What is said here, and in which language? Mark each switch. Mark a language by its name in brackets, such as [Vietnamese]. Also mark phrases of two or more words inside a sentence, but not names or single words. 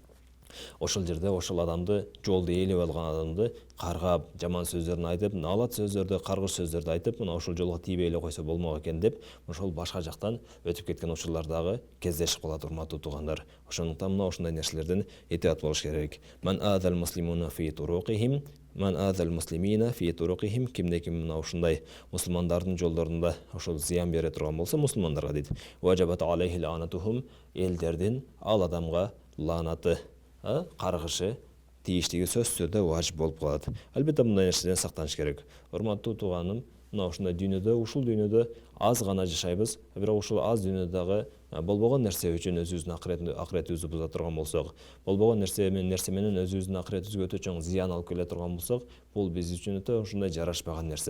[Kyrgyz] Ошол жерде ошол адамды, жолду ээлеп алган адамды каргап, жаман сөздөрүн айтып, наалат сөздөрдү, каргыш сөздөрдү айтып, мына ошол жолго тийбей эле койсо болмок экен деп, ошол башка жактан өтүп кеткен учурлар дагы кездешип калат, урматтуу туугандар. Ошондуктан мына ушундай нерселерден этият болуш керек. [Arabic] من آذى المسلمين في طرقهم، من آذى المسلمين في طرقهم. [Kyrgyz] Кимде-ким мына ушундай мусулмандардын жолдорунда ошол зыян бере турган болсо, мусулмандарга дейт. [Arabic] وجبت عليه لعنتهم. [Kyrgyz] Элдердин ал адамга лаанаты, каргышы тийиштиги сөзсүз түрдө важип болуп калат. Албетте мындай нерседен сактаныш керек. Урматтуу тууганым, мына ушундай дүйнөдө, ушул дүйнөдө аз гана жашайбыз, бирок ушул аз дүйнөдөгү болбогон нерсе үчүн өзүбүздүн акыретибизди буза турган болсок, болбогон нерсе менен өзүбүздүн акыретибизге өтө чоң зыян алып келе турган болсок, бул биз үчүн өтө ушундай жарашпаган нерсе.